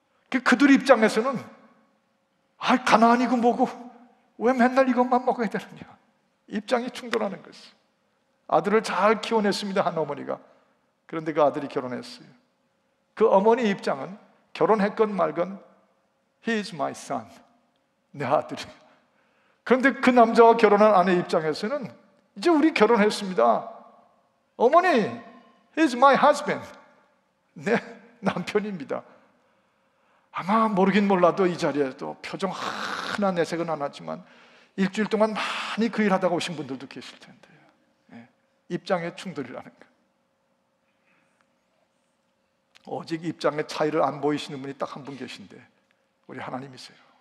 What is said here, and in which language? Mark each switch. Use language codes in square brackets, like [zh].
[ko] 그들 입장에서는 가나안이고 뭐고 왜 맨날 이것만 먹어야 되느냐, 입장이 충돌하는 것이에요. 아들을 잘 키워냈습니다, 한 어머니가. 그런데 그 아들이 결혼했어요. 그 어머니 입장은 결혼했건 말건 [en] He is my son, [ko] 내 아들이에요. 그런데 그 남자와 결혼한 아내 입장에서는 이제 우리 결혼했습니다. 어머니, [en] He is my husband, [ko] 내 남편입니다. 아마 모르긴 몰라도 이 자리에도 표정 하나 내색은 안 하지만 일주일 동안 많이 그 일하다가 오신 분들도 계실 텐데요. 입장의 충돌이라는 거. 오직 입장의 차이를 안 보이시는 분이 딱 한 분 계신데 우리 하나님이세요.